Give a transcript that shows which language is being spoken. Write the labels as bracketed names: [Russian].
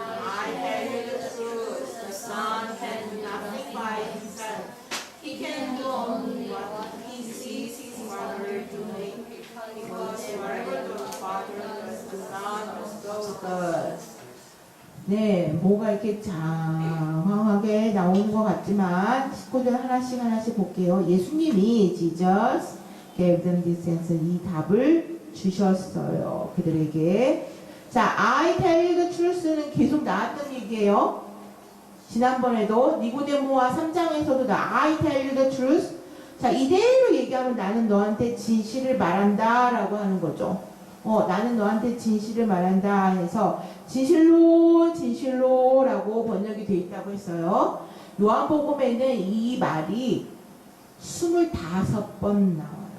[English] I tell you the truth, the Son can do nothing by himself. He can do only what he sees his Father doing, because wherever the Father does, the Son does. [Korean] 네, 뭐가 이렇게 장황하게 나오는 것 같지만 19절 하나씩 볼게요. 예수님이 [English] Jesus gave them this answer, [Korean] 이 답을 주셨어요. 그들에게. [English] 자, I tell you the truth는 [Korean] 계속 나왔던 얘기예요. 지난번에도 니고데모와 3장에서도 [English] I tell you the truth. [Korean] 자, 이대로 얘기하면 나는 너한테 진실을 말한다 라고 하는 거죠. 나는 너한테 진실을 말한다 해서 진실로 라고 번역이 되어 있다고 했어요. 요한복음에는 이 말이 25번 나와요.